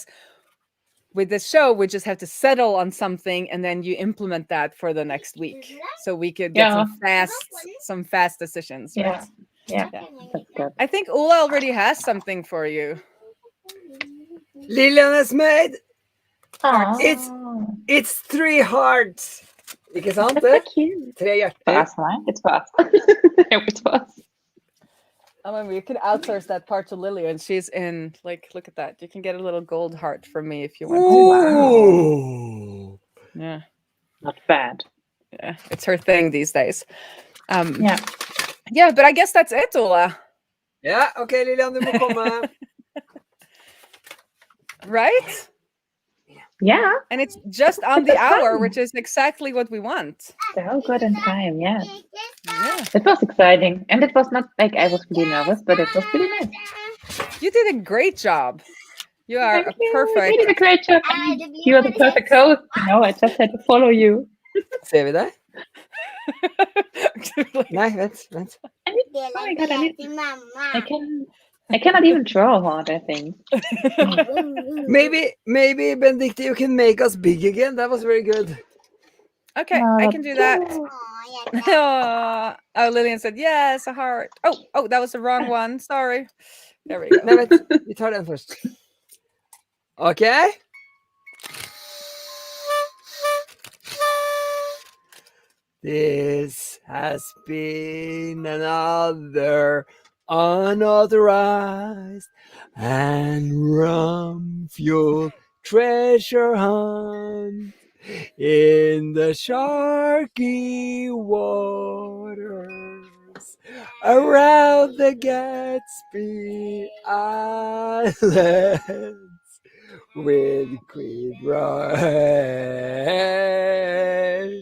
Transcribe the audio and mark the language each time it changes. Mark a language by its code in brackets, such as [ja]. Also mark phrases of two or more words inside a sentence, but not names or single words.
[en] With this show, we just have to settle on something, and then you implement that for the next week, so we could get some fast decisions. Right? Yeah. That's good. I think Ola already has something for you. Lilian has made. It's 3 hearts. [no] Ikke sant? [en] That's so cute. [no] 3 hjerter. [en] For us, right? It's for us. It's for us. I mean, we could outsource that part to Lily, and she's in. Like, look at that. You can get a little gold heart from me if you want to. Yeah, not bad. Yeah, it's her thing these days. Yeah, but I guess that's it, Ola. Yeah, [no] okay, Lilian, du må komme. [en] Right? Yeah. And it's just on the hour, which is exactly what we want. So good in time, yeah. It was exciting. And it was not like I was really nervous, but it was really nice. You did a great job. You are perfect. You did a great job. You are the perfect host. I just had to follow you. [no] Ser vi deg? Nei, vent. [en] Oh my God, I cannot even draw hard, I think. Maybe Benedicte, you can make us big again. That was very good. Okay, I can do that. Oh, Lillian said yes, a heart. Oh, that was the wrong one. Sorry. There we go. [no] Nei, vent. Vi tar den først. [en] Okay. This has been another unauthorized and rum-fueled treasure hunt in the sharky waters around the Gatsby Islands with Queen Roy.